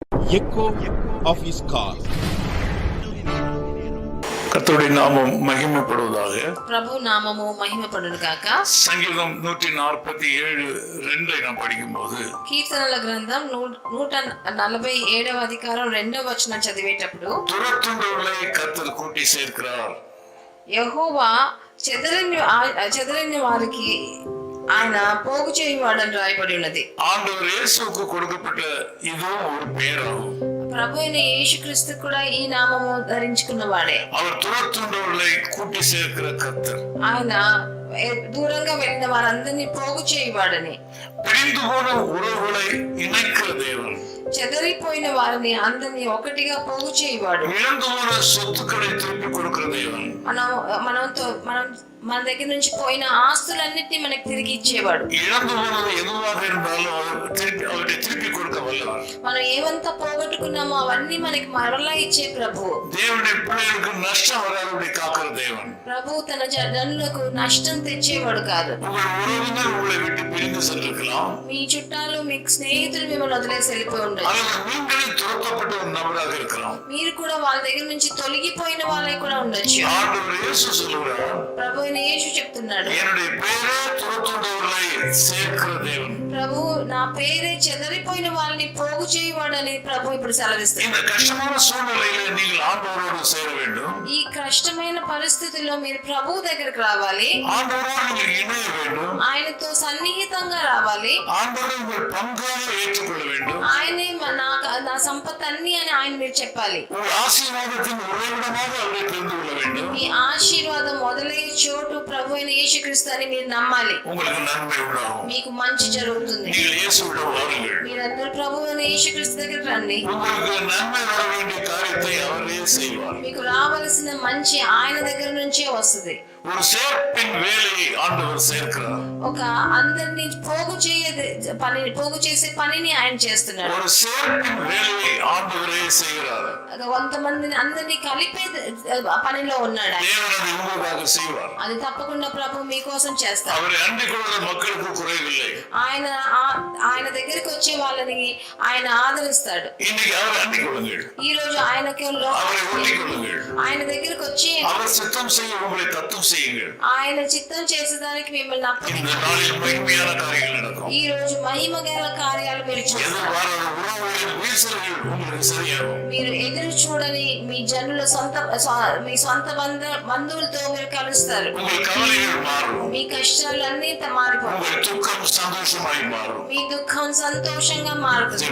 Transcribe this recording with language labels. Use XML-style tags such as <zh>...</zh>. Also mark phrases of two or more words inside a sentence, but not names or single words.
<en>echo of his call.</en> <ta>கர்த்தருடைய நாமம் மகிமைப்படுவதாக.</ta> <te>ప్రభు నామము మహిమపడును గాక.</te> <ta>సంగీతం 147:2 நாம் படிக்கும்போது</ta> <te>కీర్తనల గ్రంథం 147వ అధికారం 2వ వచనం చదివేటప్పుడు</te> <ta>துரத்துண்டவர்களை கர்த்தர் கூட்டி சேர்க்கிறார்.</ta> <te>యెహోవా చెదరని వారికి ఆయన పోగు చేయువాడని రాయబడి ఉన్నది.</te> <ta>ஆண்டவர் இயேசுவுக்கு கொடுக்கப்பட்ட இதுவும் ஒரு பேராகும்.</ta> <te>ప్రభు అయిన యేసుక్రీస్తు కూడా ఈ నామము ధరించుకున్నవాడే.</te> <ta>அவர் துரத்துண்டவர்களை கூட்டி சேர்க்கிற கர்த்தர்.</ta> <te>ఆయన దూరంగా వెళ్ళిన వారందరినీ పోగు చేయువాడని,</te> <ta>பிரிந்து போன உறவுகளை இணைக்கிற தேவன்,</ta> <te>చెదరిపోయిన వారిని అందరినీ ఒకటిగా పోగు చేయువాడు,</te> <ta>இழந்து போன சொத்துக்களை திருப்பி கொடுக்கிற தேவன்,</ta> <te>మన దగ్గర నుంచి పోయిన ఆస్తులన్నిటినీ మనకి తిరిగి ఇచ్చేవాడు.</te> <ta>இழந்து போனது எதுவாக இருந்தாலும் அவரை திருப்பி கொடுக்க வல்லவர்.</ta> <te>మనం ఏమంతా పోగొట్టుకున్నామో అవన్నీ మనకి మరలా ఇచ్చే ప్రభు.</te> <ta>దేవుடைய பிள்ளைகளுக்கு நஷ்டம் வராதபடி காக்கிற தேவன்.</ta> <te>ప్రభు తన జనులకు నష్టం తెచ్చేవాడు కాదు.</te> <ta>உங்கள் உறவினர் உங்களை விட்டு பிரிந்து சென்றிருக்கலாம்.</ta> <te>మీ చుట్టాలు మీ స్నేహితులు మిమ్మల్ని వదిలేసి వెళ్ళిపోయి ఉండొచ్చు.</te> <ta>நீங்களே துரத்தப்பட்ட ஒரு நபராக இருக்கலாம்.</ta> <te>మీరు కూడా వాళ్ళ దగ్గర నుంచి తొలగిపోయిన వాళ్ళే కూడా ఉండొచ్చు.</te> <ta>ஆண்டவர் இயேசு சொல்கிறார்,</ta> <te>ప్రభు యేసు చెప్తున్నాడు,</te> <ta>என்னுடைய பேரே துரத்துண்டவர்களை சேர்க்கிற தேவன்.</ta> <te>ప్రభు నా పేరే చెదరిపోయిన వాళ్ళని పోగు చేయవాడని ప్రభు ఇప్పుడు సెలవిస్తాడు.</te> <ta>இந்த கஷ்டமான சூழ்நிலையில நீங்கள் ஆண்டவரோடு சேர வேண்டும்.</ta> <te>ఈ కష్టమైన పరిస్థితుల్లో మీరు ప్రభు దగ్గరికి రావాలి.</te> <ta>ஆண்டவரோடு நீங்கள் இணைய வேண்டும்.</ta> <te>ఆయనతో సన్నిహితంగా రావాలి.</te> <ta>ஆண்டவரை உங்கள் பங்காக ஏற்றுக்கொள்ள வேண்டும்.</ta> <te>ఆయనే నా సంపత్ అన్ని అని ఆయన మీరు చెప్పాలి.</te> <ta>உங்கள் ஆசீர்வாதத்தின் உறைவிடமாக அவரை தெரிந்து கொள்ள வேண்டும்.</ta> <te>మీ ఆశీర్వాదం మొదలయ్యే చోటు ప్రభు అయిన యేసుక్రీస్తు అని మీరు నమ్మాలి.</te> <ta>உங்களுக்கு நன்மை உண்டாகும்.</ta> <te>మీకు మంచి జరుగుతుంది.</te> <ta>நீங்கள் இயேசுவிடம் வாருங்கள்.</ta> <te>మీరందరూ ప్రభు అయిన యేసుక్రీస్తు దగ్గరికి రండి.</te> <ta>உங்களுக்கு நன்மை வர வேண்டிய காரியத்தை அவரே செய்வார்.</ta> <te>మీకు రావాల్సిన మంచి ఆయన దగ్గర నుంచే వస్తుంది.</te> <ta>ஒரு சேர்ப்பின் வேலையை ஆண்டவர் சேர்க்கிறார்.</ta> <te>ఒక అందరిని పోగు చేసే పనిని ఆయన చేస్తున్నాడు.</te> <ta>ஒரு சேர்ப்பின் வேலையை ஆண்டவரே செய்கிறார்.</ta> <te>కొంతమందిని అందరినీ కలిపే పనిలో ఉన్నాడు.</te> <ta>தேவன் அதை உங்களுக்காக செய்வார்.</ta> <te>అది తప్పకుండా ప్రభు మీకోసం చేస్తారు.</te> <ta>அவரை அண்டிக் கொள்கிற மக்களுக்கு குறைவில்லை.</ta> <te>ఆయన దగ్గరికి వచ్చే వాళ్ళని ఆయన ఆదరిస్తాడు.</te> <ta>இன்னைக்கு அவரை அண்டிக் கொள்ளுங்கள்.</ta> <te>ఈ రోజు ఆయనకి</te> <ta>அவரை ஒட்டிக் கொள்ளுங்கள்.</ta> <te>ఆయన దగ్గరికి వచ్చి</te> <ta>அவர் சித்தம் செய்ய உங்களை தத்தம் செய்யுங்கள்.</ta> <te>ఆయన చిత్తం చేసేదానికి మిమ్మల్ని</te> <ta>இந்த நாளில் மகிமையான காரியங்கள் நடக்கும்.</ta> <te>ఈ రోజు మహిమ గల కార్యాలు మీరు చూస్తారు. మీరు ఎదురు చూడని మీ జనుల మీ సొంత బంధువులతో మీరు కలుస్తారు. మీ కష్టాలన్నీ మారిపోతాయి. మీ దుఃఖం సంతోషంగా మారుతుంది.</te>